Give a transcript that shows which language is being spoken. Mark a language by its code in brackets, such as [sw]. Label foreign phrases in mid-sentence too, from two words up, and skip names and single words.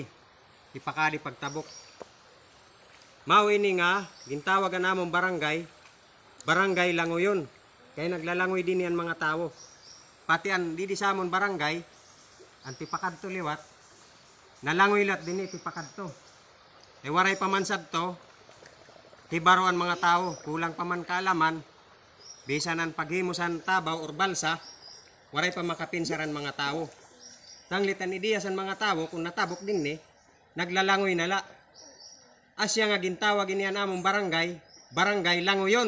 [hil] Tipakadi pagtabok. Mao ini nga gintawag namon barangay, barangay Langoyon. [tl] Kaya naglalangoy din yan mga tao. [hil] Pati ang di sa amon barangay, ang tipakadto liwat, nalangoy lat din tipakadto. E waray pamansad to, tibaroan mga tao, kulang pa man kaalaman, bisanan paghimusan tabaw or balsa, waray pa makapinsaran mga tao. Tanglitan idiyasan mga tao, kung natabok din naglalangoy nala. Asya nga gintawag ini among barangay, barangay Langoyon.